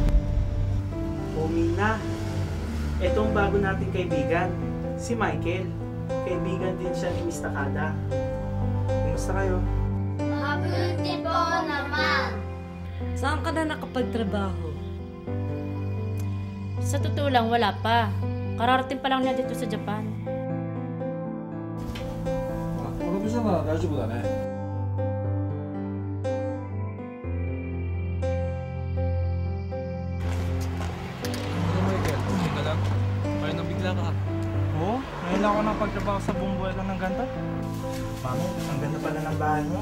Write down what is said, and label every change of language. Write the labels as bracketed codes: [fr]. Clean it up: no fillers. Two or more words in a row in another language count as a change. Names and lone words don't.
[tl] Mina, etong bago nating kaibigan, si Michael. Kaibigan din siya ni Miss Takada. Kumusta kayo? Mabuti po naman. Saan ka na nakapagtrabaho? Sa totoo lang, wala pa. Kararating pa lang niya dito sa Japan. [ja] この店なら大丈夫だね。 [tl] Ano Michael? Okay ka lang? Parang nabigla ka. Oo, ngayon lang ako nakapagtrabaho sa buong buhay lang ng ganito. Mami, ang ganda pala ng bahay mo.